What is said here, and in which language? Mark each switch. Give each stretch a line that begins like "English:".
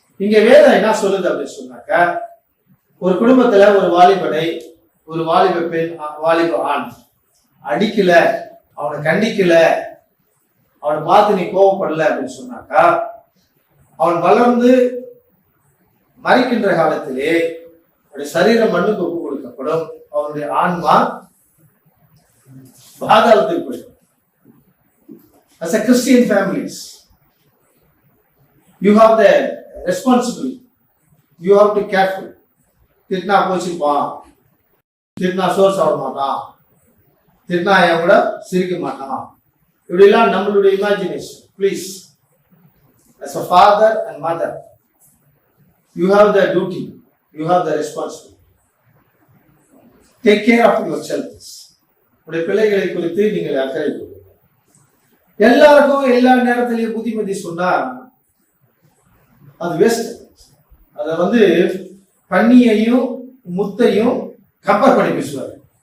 Tamil: இங்க வேதம் என்ன சொல்லுது அப்படின்னு சொன்னாக்கா, ஒரு குடும்பத்துல ஒரு வாலிபனை, ஒரு வாலிப பெண், வாலிப ஆண் அடிக்கல, அவனை கண்டிக்கல, அவனை பார்த்து நீ கோவப்படல அப்படின்னு சொன்னாக்கா அவன் வளர்ந்து மறிக்கின்ற காலத்திலே அவருடைய சரீரம் மண்ணுக்கு ஒப்பு கொடுக்கப்படும், அவனுடைய ஆன்மா பாதாளத்துக்கு போயிடும்.
English: As a Christian families, you have the responsibility, you have to be careful.
Tamil: திட்டினா போச்சுப்பான், திட்டினா சோறு சாப்பிட மாட்டான், திட்டினா என் கூட சிரிக்க மாட்டான், இப்படிலாம் நம்மளுடைய imagination.
English: Please, as a father and mother, you have the duty, you have the responsibility. Take care of your children.
Tamil: உடைய பிள்ளைகளை குறித்து நீங்கள் அக்கறை கொள்ளுங்கள். எல்லாருக்கும் எல்லா நேரத்திலையும் புத்திமதி சொன்னா அது வேஸ்ட். அத வந்து பன்னியையும் முத்தையும் கம்பேர் பண்ணி பேசுவாரு.